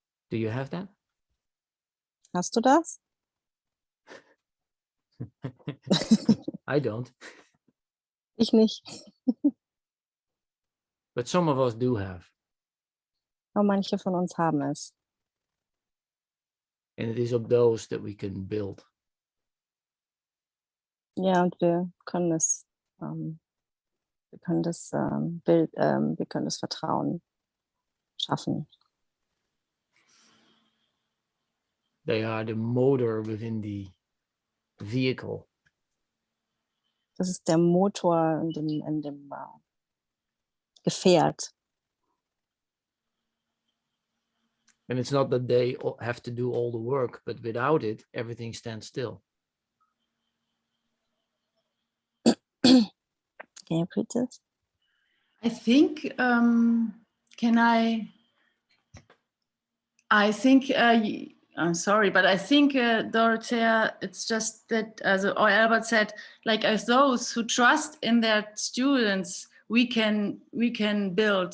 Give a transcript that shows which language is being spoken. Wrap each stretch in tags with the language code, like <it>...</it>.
<en>Do you have that?</en> <de>Hast du das?</de> <en>I don't.</en> <de>Ich nicht.</de> <en>But some of us do have.</en> <de>Aber manche von uns haben es.</de> <en>And it is of those that we can build.</en> <de>Ja, und wir können das wir können das Vertrauen schaffen.</de> <en>They are the motor within the vehicle.</en> <de>Das ist der Motor in dem Gefährt.</de> <en>And it's not that they have to do all the work, but without it, everything stands still. Can you repeat this? I think, can I think, I'm sorry, but I think, Dorothea, it's just that, or Elbert said, like as those who trust in their students, we can build.</en>